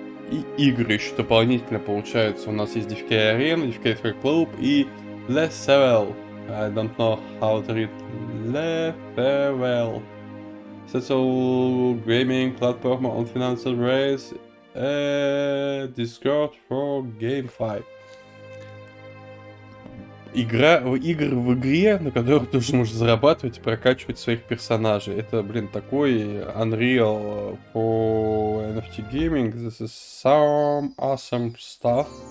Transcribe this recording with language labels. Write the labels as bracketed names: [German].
[Russian] И игры еще дополнительно получается. У нас есть DFK Arena, DFK Free Club и Level. [English] I don't know how to read Level. Social gaming platform on financial raise. Discord for GameFi. [Russian] Игры в игре, на которой ты тоже можешь зарабатывать и прокачивать своих персонажей. Это, блин, такой [English] Unreal for NFT gaming. This is some awesome stuff.